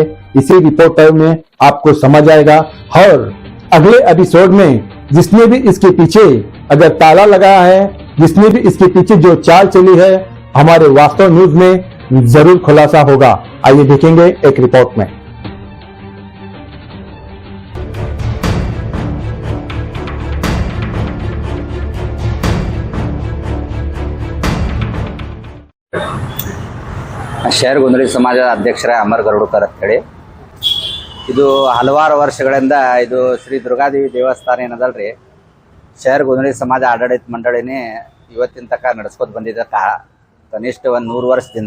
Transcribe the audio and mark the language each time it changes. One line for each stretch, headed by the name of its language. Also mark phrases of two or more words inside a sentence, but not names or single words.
Hindi: इसी रिपोर्टर में आपको समझ आएगा। और अगले एपिसोड में जिसने भी इसके पीछे अगर ताला लगाया है, जिसने भी इसके पीछे जो चाल चली है, हमारे वास्तव न्यूज में जरूर खुलासा होगा। आइए देखेंगे एक रिपोर्ट में।
Kannada: ಶಹರ್ ಗೊಂದಳಿ ಸಮಾಜದ ಅಧ್ಯಕ್ಷರ ಅಮರ್ ಗರುಡಕರ್ ಅಂತ ಹೇಳಿ. ಇದು ಹಲವಾರು ವರ್ಷಗಳಿಂದ ಇದು ಶ್ರೀ ದುರ್ಗಾದೇವಿ ದೇವಸ್ಥಾನ ಏನದಲ್ರಿ, ಶಹರ್ ಗೊಂದಳಿ ಸಮಾಜ ಆಡಳಿತ ಮಂಡಳಿನೇ ಇವತ್ತಿನ ತನಕ ನಡೆಸ್ಕೊತ ಬಂದಿದ್ದ ಕನಿಷ್ಠ ಒಂದು 100 ವರ್ಷದಿಂದ.